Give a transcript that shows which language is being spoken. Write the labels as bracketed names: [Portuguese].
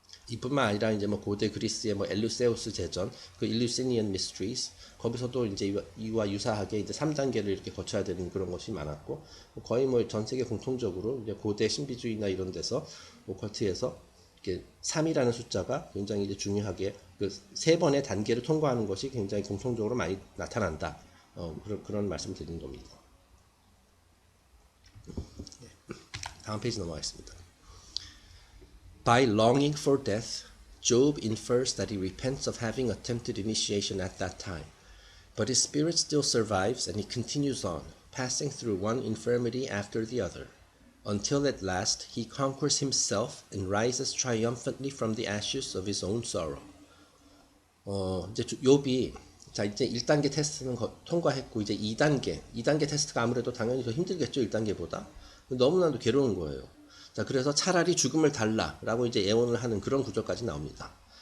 [Korean] 이뿐만 아니라 이제 뭐 고대 그리스의 뭐 엘루세우스 제전, 그 일루시니안 미스트리스 거기서도 이제 이와 유사하게 이제 3단계를 이렇게 거쳐야 되는 그런 것이 많았고 거의 뭐 전 세계 공통적으로 이제 고대 신비주의나 이런 데서 오컬트에서 이렇게 3이라는 숫자가 굉장히 이제 중요하게 그 세 번의 단계를 통과하는 것이 굉장히 공통적으로 많이 나타난다. 그런 말씀 드리는 겁니다. 다음 페이지 넘어가겠습니다. [English] By longing for death, Job infers that he repents of having attempted initiation at that time. But his spirit still survives and he continues on, passing through one infirmity after the other, until at last he conquers himself and rises triumphantly from the ashes of his own sorrow. [Korean] 이제 욥이 자 이제 1단계 테스트는 통과했고 이제 2단계 테스트가 아무래도 당연히 더 힘들겠죠. 1단계보다. 너무나도 괴로운 거예요. 자, 그래서 차라리 죽음을 달라라고 이제 애원을 하는 그런 구조까지 나옵니다.